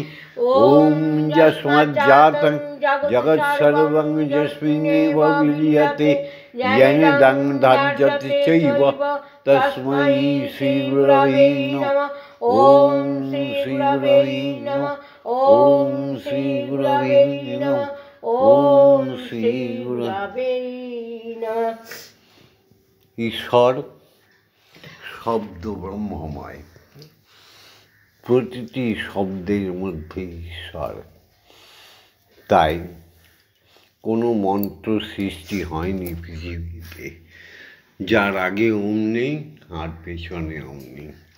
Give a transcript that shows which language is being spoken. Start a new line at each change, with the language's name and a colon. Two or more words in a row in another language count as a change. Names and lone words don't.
Sanskrit: ओम यस्मज्जातं जगत्सर्वं यस्मिन्नेव विलीयते येन दग्धं चैव तस्मै श्रीगुरवे नमः। ओम श्रीगुरवे नमः। ओम श्रीगुरवे नमः। ओम श्रीगुरवे नमः। ईश्वर शब्द ब्रह्ममय,
Bangla: প্রতিটি শব্দের মধ্যে ঈশ্বর। তাই কোনো মন্ত্র সৃষ্টি হয়নি পৃথিবীতে যার আগে ওম নেই আর পেছনে ওম নেই।